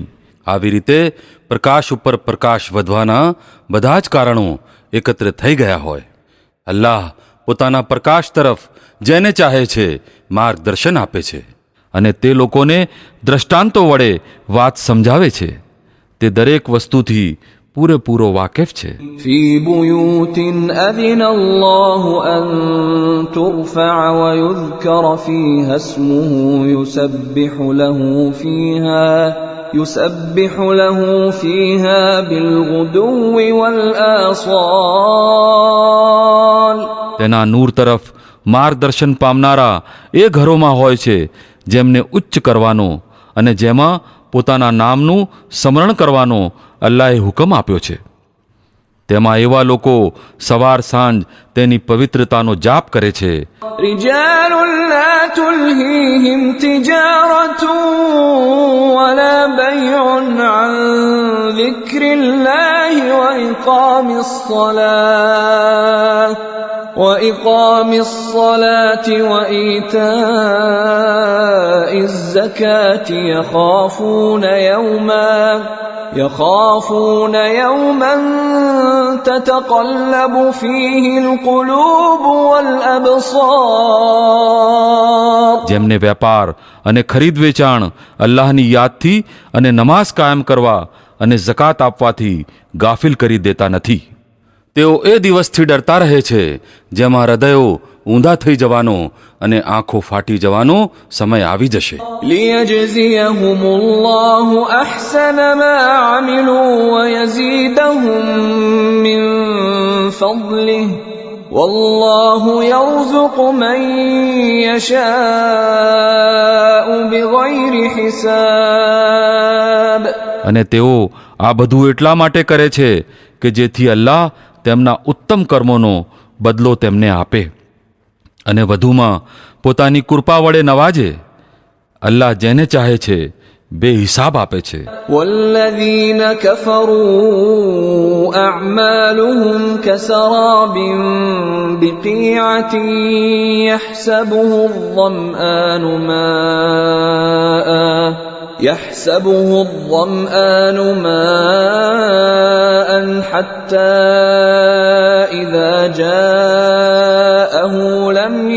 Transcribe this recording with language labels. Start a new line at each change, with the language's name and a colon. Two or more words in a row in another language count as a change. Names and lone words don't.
Gujarati: આવી રીતે પ્રકાશ ઉપર પ્રકાશ વધવાના બધા જ કારણો એકત્ર થઈ ગયા હોય. અલ્લાહ પોતાના પ્રકાશ તરફ જેને ચાહે છે માર્ગદર્શન આપે છે, અને તે લોકોને દ્રષ્ટાંતો વડે વાત સમજાવે છે. તે દરેક વસ્તુથી પૂરેપૂરો વાકેફ છે.
Arabic: في بيوت أذن الله أن ترفع ويذكر فيها اسمه يسبح له فيها بالغدو والآصال.
Gujarati: તેના નૂર તરફ માર્ગદર્શન પામનારા એ ઘરોમાં હોય છે જેમને ઉચ્ચ કરવાનો અને જેમાં પોતાના નામનું સ્મરણ કરવાનો અલ્લાહે હુકમ આપ્યો છે. તેમાં એવા લોકો સવાર સાંજ તેની પવિત્રતાનો જાપ કરે છે.
Arabic: رجال لا تلهيهم تجارة ولا بيع عن ذكر الله وإقام الصلاة وإيتاء الزكاة يخافون يوما تتقلب فيه القلوب والأبصار.
Gujarati: જેમને વેપાર અને ખરીદ વેચાણ અલ્લાહની યાદથી અને નમાઝ કાયમ કરવા અને ઝકાત આપવાથી ગાફિલ કરી દેતા નથી. તેઓ એ દિવસથી ડરતા રહે છે જેમાં હૃદયો ઊંધા થઈ જવાનો અને આંખો ફાટી જવાનો સમય આવી જશે.
Arabic: ليجزيهم الله أحسن ما عملوا ويزيدهم من فضله والله يرزق من يشاء بغير حساب.
Gujarati: અને તેઓ આ બધું એટલા માટે કરે છે કે જેથી અલ્લાહ તેમના ઉત્તમ કર્મોનો બદલો તેમને આપે અને વધુમાં પોતાની કૃપા વડે નવાજે. અલ્લાહ જેને ચાહે છે બેહિસાબ આપે છે.
Arabic: والذين كفروا أعمالهم كسراب بقيعة يحسبه الظمآن ماء حتى إذا جاءه لم